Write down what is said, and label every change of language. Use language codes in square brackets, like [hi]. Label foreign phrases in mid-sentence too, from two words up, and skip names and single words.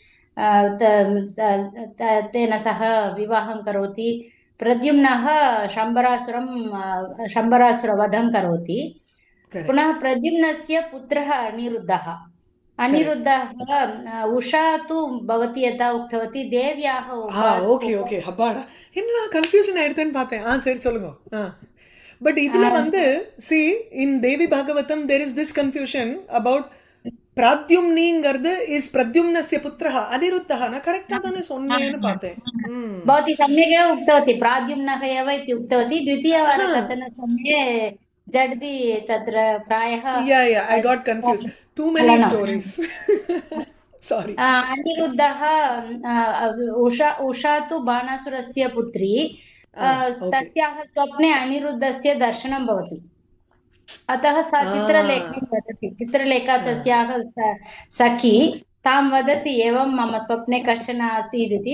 [sa] तेन सह विवाहं करोति. प्रद्युम्नः शम्बरासुरवधं करोति. पुनः प्रद्युम्नस्य पुत्रः अनिरुद्धः. उषा तु भवती यथा उक्तवती देव्याः [ta] ஓகே அப்பாடா என்ன கன்ஃபியூஷன் ஆயிடுதுன்னு பார்த்தேன். சரி சொல்லுங்க. பட் இதுல வந்து [en] see in Devi Bhagavatam there is this confusion about Pradyumniங்கிறது is [sa] प्रद्युम्नस्य पुत्रः अनिरुद्धः. [ta] நான் கரெக்ட்டா தானே சொன்னேன்னு பார்த்தேன். [sa] भवती सम्यक् उक्तवती. प्राद्युम्नः एव इति उक्तवती. द्वितीयवारकथनसमये जड्दि तत्र प्रायः [en] I got confused. Too many stories. Sorry. [sa] अनिरुद्धः उषा तु बाणासुरस्य पुत्री. तस्याः स्वप्ने अनिरुद्धस्य दर्शनं भवति. अतः सा चित्रलेखां वदति. चित्रलेखा तस्याः सखी तां वदति एवं मम स्वप्ने कश्चन आसीत् इति.